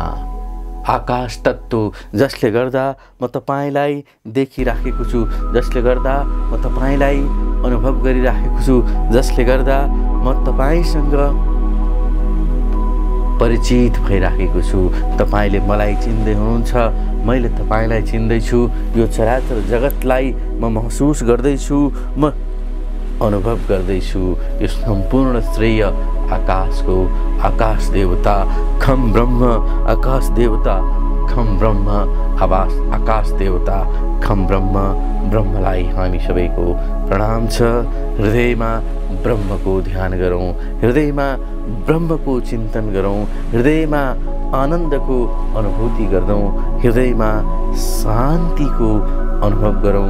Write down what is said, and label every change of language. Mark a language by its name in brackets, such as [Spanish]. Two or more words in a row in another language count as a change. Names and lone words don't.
[Nepali] आकाश तत्त्व जसले गर्दा म तपाईलाई देखिराखेको छु, जसले गर्दा म तपाईलाई अनुभव गरिराखेको छु, जसले गर्दा म तपाईसँग परिचित भइराखेको छु। तपाईले मलाई चिन्दै हुनुहुन्छ, मैले तपाईलाई चिन्दैछु। यो चराचर जगतलाई म महसुस गर्दैछु, म अनुभव गर्दैछु। यो सम्पूर्ण श्रेय आकाशको। [Sanskrit] आकाश देवता खम ब्रह्म, आकाश देवता खम ब्रह्म, आकाश देवता खम ब्रह्म। [Nepali] ब्रह्मलाई हामी सबैको प्रणाम छ। हृदयमा ब्रह्मको ध्यान गरौँ, हृदयमा ब्रह्मको चिन्तन गरौँ, हृदयमा आनन्दको अनुभूति गर्दौँ, हृदयमा शान्तिको अनुभव गरौँ।